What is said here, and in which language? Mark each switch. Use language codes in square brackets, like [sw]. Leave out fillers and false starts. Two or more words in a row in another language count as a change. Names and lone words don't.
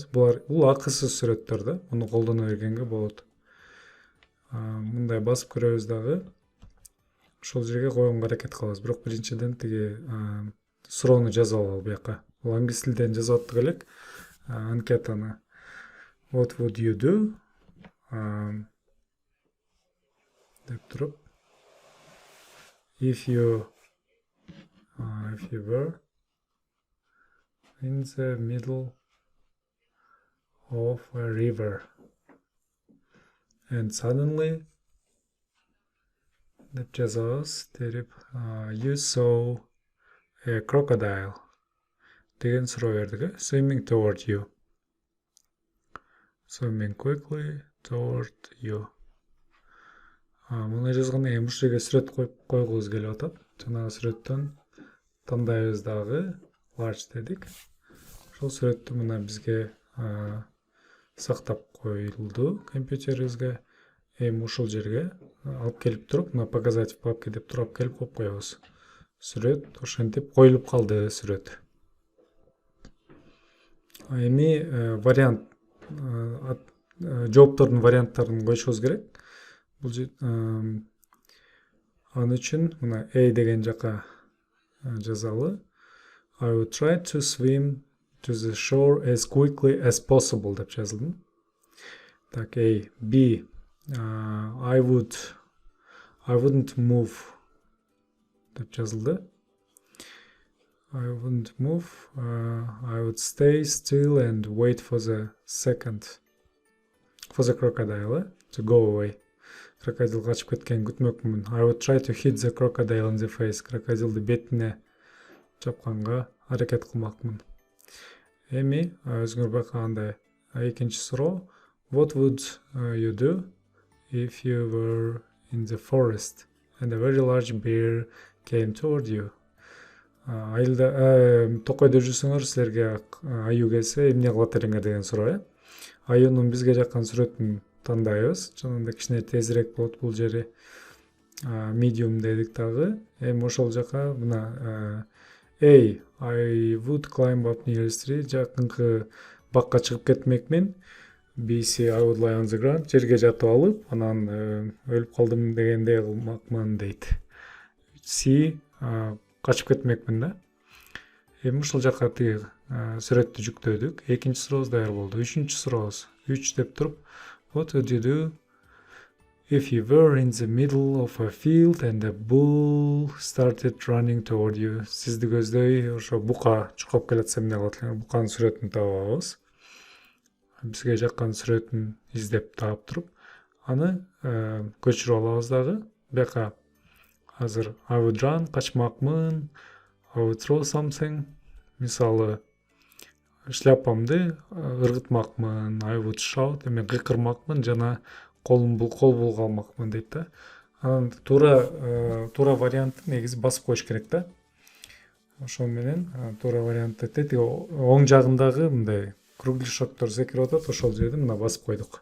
[ky] Бул акысыз сүрөттөр да, муну колдоно бергенге болот. Мындай басып көрөбүз дагы. Ошол жерге койгонго аракет кылабыз. Бирок биринчиден тиги суроону жазып алалы буяка. Бул англис тилден жазып аттык элек. Анкетаны. [en] What would you do? [ky] Деп туруп. [en] If you were in the middle of a river and suddenly [ky] деп жазабыз, терип, [en] you saw a crocodile [ky] деген суроо бердик. [en] Swimming toward you. Swimming quickly toward you. [ky] Муну жазганда эми ушул жерге сүрөт койгубуз келип атат. Жанагы сүрөттөн тандайбыз дагы large дедик. Ошол сүрөттү мына бизге сактап коюлду компьютерибизге. Эми ушул жерге алып келип туруп, мына [ru] показать в папке [ky] деп туруп келип коюп коебуз. Сүрөт ошентип коюлуп калды сүрөт. Эми вариант жооптордун варианттарын коюшубуз керек. Бул аны үчүн мына A деген жака жазалы. [en] I would try to swim to the shore as quickly as possible [ky] деп жазылды. Так, [en] A. B. I wouldn't move [ky] деп жазылды. [en] I wouldn't move. I would stay still and wait for the crocodile to go away. [ky] Крокодил качып кеткенин күтмөкмүн. [en] I would try to hit the crocodile in the face. [ky] Крокодилди бетине чапканга аракет кылмакмын. Эми өзүңөр байкагандай экинчи суроо. [en] What would you do if you were in the forest and a very large bear came toward you? [ky] Айылда токойдо жүрсөңөр силерге аю келсе эмне кылат элеңер деген суроо. Аюнун бизге жаккан сүрөтүн тандайбыз. Жанагындай кичине тезирээк болот бул жери. Medium дедик дагы. Эми ошол жака мына [en] I would climb up nearest tree. [ky] Жакынкы бакка чыгып кетмекмин. [en] B, C, I would lie on the ground. [ky] Жерге жатып алып, анан өлүп калдым дегендей кылмакмын дейт. C, качып кетмекмин да. Эми ушул жака тиги сүрөттү жүктөдүк. Экинчи сурообуз даяр болду. Үчүнчү сурообуз. 3 деп туруп, [en] what would you do if you were in the middle of a field and a bull started running toward you? [ky] Сизди көздөй ошо бука чуркап келатса эмне кылат элеңер? Буканын сүрөтүн таап алабыз. Бизге жаккан сүрөтүн издеп таап туруп, аны көчүрүп алабыз дагы. Бияка азыр [en] I would run, [ky] качмакмын. [en] I would throw something. [ky] Мисалы, шляпамды ыргытмакмын. [en] I would shout, [ky] мен кыйкырмакмын жана кол булга алмакмын дейт да. Анан туура вариантты негизи басып коюш керек да. Ошол менен туура вариантты тетиги оң жагындагы мындай кругляшоктор секирип атат, ошол жерди мына басып койдук.